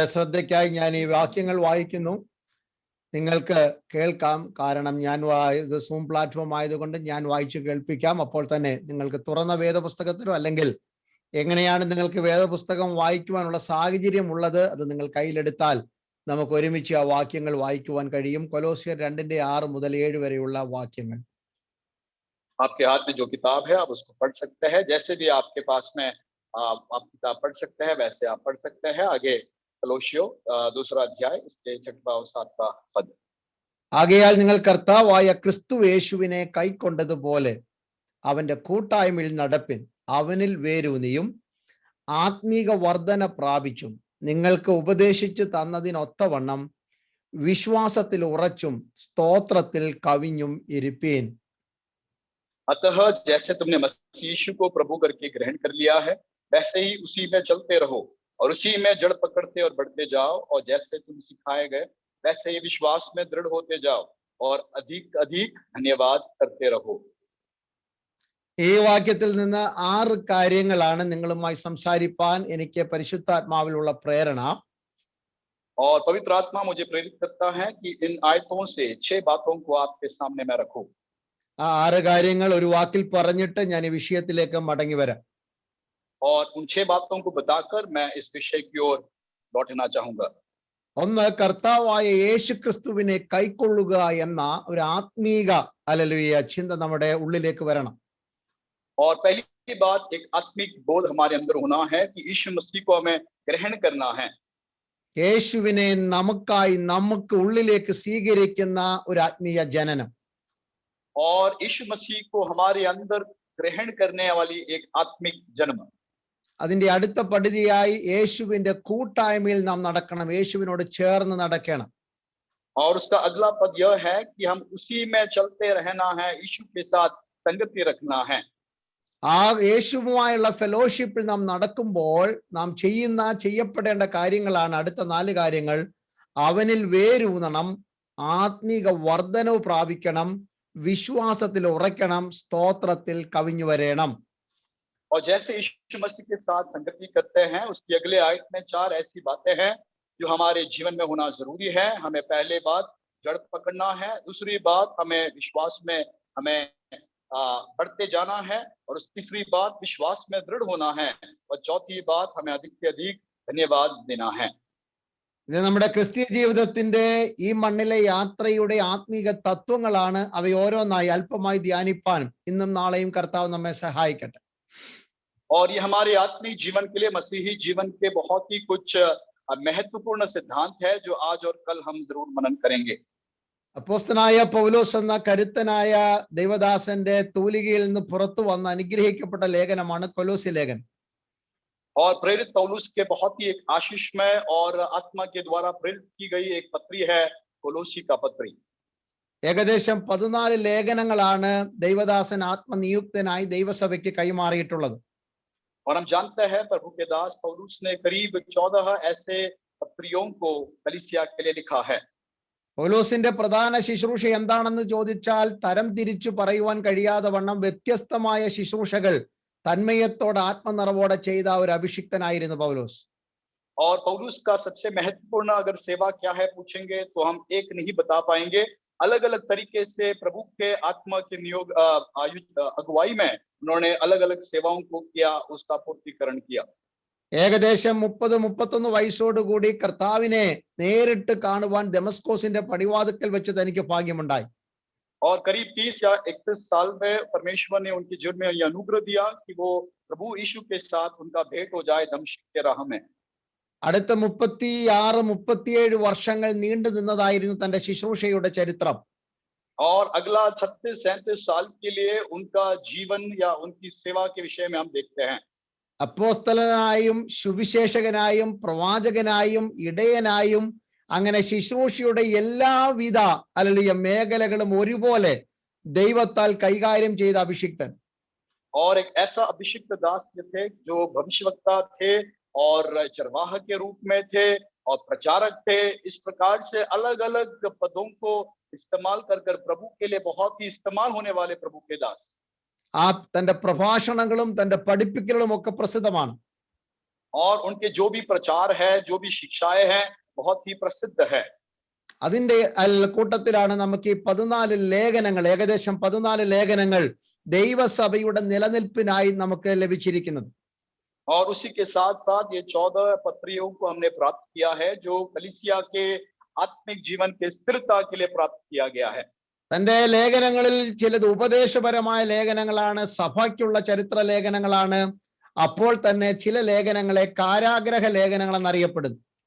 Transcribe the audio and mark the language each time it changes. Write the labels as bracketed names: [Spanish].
[Malayalam] ശ്രദ്ധയ്ക്കായി ഞാൻ ഈ വാക്യങ്ങൾ വായിക്കുന്നു. നിങ്ങൾക്ക് കേൾക്കാം, കാരണം ഞാൻ ഇത് സൂം പ്ലാറ്റ്ഫോം ആയതുകൊണ്ട് ഞാൻ വായിച്ചു കേൾപ്പിക്കാം. അപ്പോൾ തന്നെ നിങ്ങൾക്ക് തുറന്ന വേദപുസ്തകത്തിലോ അല്ലെങ്കിൽ എങ്ങനെയാണ് നിങ്ങൾക്ക് വേദപുസ്തകം വായിക്കുവാനുള്ള സാഹചര്യം ഉള്ളത് അത് നിങ്ങൾ കയ്യിലെടുത്താൽ നമുക്ക് ഒരുമിച്ച് ആ വാക്യങ്ങൾ വായിക്കുവാൻ കഴിയും. കൊലോസ്യർ 2:6 മുതൽ 7 വരെയുള്ള വാക്യങ്ങൾ. [Hindi] आपके हाथ में जो किताब है आप उसको पढ़ सकते हैं. जैसे भी आपके पास में आप किताब पढ़ सकते हैं वैसे आप पढ़ सकते हैं. आगे കൊലോസ്യോ 2 अध्याय उसके 6वां और 7वां पद. [Malayalam] ആകയാൽ നിങ്ങൾ കർത്താവായ ക്രിസ്തു യേശുവിനെ കൈക്കൊണ്ടതുപോലെ അവന്റെ കൂട്ടായ്മയിൽ നടപ്പിൻ. അവനിൽ വേരൂന്നിയും ആത്മീക വർധന പ്രാപിച്ചും നിങ്ങൾക്ക് ഉപദേശിച്ചു തന്നതിനൊത്തവണ്ണം വിശ്വാസത്തിൽ ഉറച്ചും സ്തോത്രത്തിൽ കവിഞ്ഞും ഇരിപ്പീൻ. [Hindi] अतः जैसे तुमने मसीह यीशु को प्रभु करके ग्रहण कर लिया है वैसे ही उसी में चलते रहो और उसी में जड़ पकड़ते और बढ़ते जाओ. और जैसे तुम सिखाए गए वैसे ही विश्वास में दृढ़ होते जाओ और अधिक अधिक धन्यवाद करते रहो. [Malayalam] ഈ വാക്യത്തിൽ നിന്ന് 6 കാര്യങ്ങളാണ് നിങ്ങളുമായി സംസാരിപ്പാൻ എനിക്ക് പരിശുദ്ധാത്മാവിലുള്ള പ്രേരണ. [Hindi] और पवित्र आत्मा मुझे प्रेरित करता है कि इन आयतों से 6 बातों को आपके सामने मैं रखूं. [Malayalam] ആ 6 കാര്യങ്ങൾ ഒരു വാക്കിൽ പറഞ്ഞിട്ട് ഞാൻ ഈ വിഷയത്തിലേക്ക് മടങ്ങി വരാം. [Hindi] और उन 6 बातों को बताकर मैं इस विषय की ओर लौटना चाहूंगा. [Malayalam] ഒന്ന്, കർത്താവായ യേശു ക്രിസ്തുവിനെ കൈക്കൊള്ളുക എന്ന ഒരു ആത്മീക ഹല്ലേലൂയ ചിന്ത നമ്മുടെ ഉള്ളിലേക്ക് വരണം. [Hindi] और पहली बात एक आत्मिक बोध हमारे अंदर होना है कि यीशु मसीह को हमें ग्रहण करना है. [Malayalam] യേശുവിനെ നമുക്കായി നമുക്ക് ഉള്ളിലേക്ക് സ്വീകരിക്കുന്ന ഒരു ആത്മീയ ജനനം. [Hindi] और यीशु मसीह को हमारे अंदर ग्रहण करने वाली एक आत्मिक जन्म. [Malayalam] അതിന്റെ അടുത്ത പടിയായി യേശുവിന്റെ കൂട്ടായ്മയിൽ നാം നടക്കണം, യേശുവിനോട് ചേർന്ന് നടക്കണം. [Hindi] और उसका अगला पद यह है कि हम उसी में चलते रहना है, यीशु के साथ संगति रखना है. [Malayalam] ആ യേശുവുമായുള്ള ഫെലോഷിപ്പിൽ നാം നടക്കുമ്പോൾ നാം ചെയ്യപ്പെടേണ്ട കാര്യങ്ങളാണ് അടുത്ത 4 കാര്യങ്ങൾ. അവനിൽ വേരൂന്നണം, ആത്മീക വർധനവ് പ്രാപിക്കണം, വിശ്വാസത്തിൽ ഉറയ്ക്കണം, സ്തോത്രത്തിൽ കവിഞ്ഞു വരണം. [Hindi] और जैसे यीशु मसीह के साथ संगति करते हैं उसकी अगले आयत में 4 ऐसी बातें हैं जो हमारे जीवन में होना जरूरी है. हमें पहले बात जड़ पकड़ना है, दूसरी बात हमें विश्वास में हमें बढ़ते जाना है, और तीसरी बात विश्वास में दृढ़ होना है, और चौथी बात हमें अधिक से अधिक धन्यवाद देना है. [Malayalam] ഇത് നമ്മുടെ ക്രിസ്തീയ ജീവിതത്തിന്റെ ഈ മണ്ണിലെ യാത്രയുടെ ആത്മീക തത്വങ്ങളാണ്. അവ ഓരോന്നായി അല്പമായി ധ്യാനിപ്പാനും ഇന്നും നാളെയും കർത്താവ് നമ്മെ സഹായിക്കട്ടെ. [Hindi] और ये हमारे आत्मिक जीवन के लिए मसीही जीवन के बहुत ही कुछ महत्वपूर्ण सिद्धांत है जो आज और कल हम जरूर मनन करेंगे. [Malayalam] അപ്പോസ്തലനായ പൗലോസ് എന്ന കരുത്തനായ ദൈവദാസന്റെ തൂലികയിൽ നിന്ന് പുറത്തു വന്ന അനുഗ്രഹിക്കപ്പെട്ട ലേഖനമാണ് കൊലോസ്യ ലേഖനം. [Hindi] और प्रेरित पौलुस के बहुत ही एक आशीषमय और आत्मा के द्वारा प्रेरित की गई एक पत्री है कोलोसी का पत्री. [Malayalam] ഏകദേശം 14 ലേഖനങ്ങളാണ് ദൈവദാസൻ ആത്മനിയുക്തനായി ദൈവസഭയ്ക്ക് കൈമാറിയിട്ടുള്ളത്. [Hindi] और हम जानते हैं प्रभु के दास पौलुस ने करीब 14 ऐसे पत्रियों को कलीसिया के लिए लिखा है. [Malayalam] പൗലോസിന്റെ പ്രധാന ശുശ്രൂഷ എന്താണെന്ന് ചോദിച്ചാൽ തരം തിരിച്ചു പറയുവാൻ കഴിയാതെ വണ്ണം വ്യത്യസ്തമായ ശുശ്രൂഷകൾ തന്മയത്തോടെ ആത്മനിറവോടെ ചെയ്ത ഒരു അഭിഷിക്തനായിരുന്നു പൗലോസ്. [Hindi] और पौलुस का सबसे महत्वपूर्ण अगर सेवा क्या है पूछेंगे तो हम एक नहीं बता पाएंगे. अलग अलग तरीके से प्रभु के आत्मा के नियोग अगुवाई में उन्होंने अलग अलग सेवाओं को किया, उसका पूर्तिकरण किया. [Malayalam] ഏകദേശം 30-31 വയസ്സോടുകൂടി കർത്താവിനെ നേരിട്ട് കാണുവാൻ ദമസ്കോസിന്റെ പടിവാതിക്കൽ വെച്ച് തനിക്ക് ഭാഗ്യമുണ്ടായി. [Hindi] और करीब 30 या 31 साल में परमेश्वर ने उनके जीवन में यह अनुग्रह दिया कि वो प्रभु यीशु के साथ उनका भेंट हो जाए दमिश्क के राह में. [Malayalam] അടുത്ത 36-37 വർഷങ്ങൾ നീണ്ടു നിന്നതായിരുന്നു തന്റെ ശുശ്രൂഷയുടെ ചരിത്രം. [Hindi] और अगला 36-37 साल के लिए उनका जीवन या उनकी सेवा के विषय में हम देखते हैं. [Malayalam] അപ്പോസ്തലനായും സുവിശേഷകനായും പ്രവാചകനായും ഇടയനായും അങ്ങനെ ശുശ്രൂഷയുടെ എല്ലാവിധ ഹല്ലേലൂയ മേഖലകളും ഒരുപോലെ ദൈവത്താൽ കൈകാര്യം ചെയ്ത അഭിഷിക്തൻ. [Hindi] और एक ऐसा अभिषिक्त दास थे जो भविष्यवक्ता थे और चरवाह के रूप में थे और प्रचारक थे. इस प्रकार से अलग अलग पदों को इस्तेमाल कर प्रभु के लिए बहुत ही इस्तेमाल होने वाले प्रभु के दास. ആ [Malayalam] തന്റെ പ്രഭാഷണങ്ങളും തന്റെ പഠിപ്പിക്കലും ഒക്കെ പ്രസിദ്ധമാണ്. [Hindi] और उनके जो भी प्रचार है, जो भी शिक्षाएं हैं, बहुत ही प्रसिद्ध है। [Malayalam] അതിന്റെ കൂട്ടത്തിലാണ് നമുക്ക് ഈ 14 ലേഖനങ്ങൾ, ഏകദേശം 14 ലേഖനങ്ങൾ ദൈവസഭയുടെ നിലനിൽപ്പിനായി നമുക്ക് ലഭിച്ചിരിക്കുന്നത്. [Hindi] और उसी के साथ साथ ये 14 पत्रियों को हमने प्राप्त किया है, जो कलीसिया के आत्मिक जीवन के स्थिरता के लिए प्राप्त किया गया है। [Malayalam] തന്റെ ലേഖനങ്ങളിൽ ചിലത് ഉപദേശപരമായ ലേഖനങ്ങളാണ്, സഭയ്ക്കുള്ള ചരിത്ര ലേഖനങ്ങളാണ്. അപ്പോൾ തന്നെ ചില ലേഖനങ്ങളെ കാരാഗ്രഹ ലേഖനങ്ങൾ എന്നറിയപ്പെടുന്നു.